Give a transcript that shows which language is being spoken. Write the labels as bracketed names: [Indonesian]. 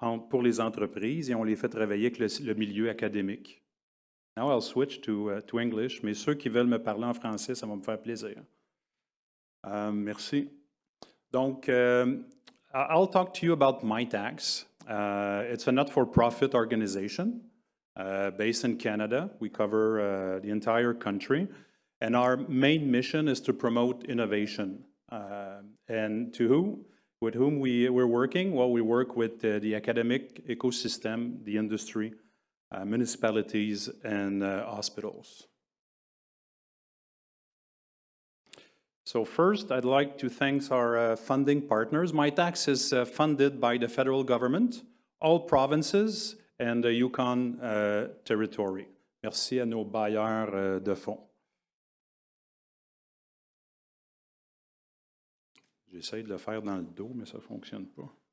[French] pour les entreprises et on les fait travailler avec le milieu académique. [English] Now I'll switch to English, [French] mais ceux qui veulent me parler en français, ça va me faire plaisir. Merci. [English] Donc, I'll talk to you about Mitacs. It's a not-for-profit organization based in Canada. We cover the entire country. And our main mission is to promote innovation. And with whom we're working? Well, we work with the academic ecosystem, the industry, municipalities, and hospitals. So first, I'd like to thank our funding partners. Mitacs is funded by the federal government, all provinces, and the Yukon territory. [French] Merci à nos bailleurs de fonds. J'essaie de le faire dans le dos, mais ça ne fonctionne pas.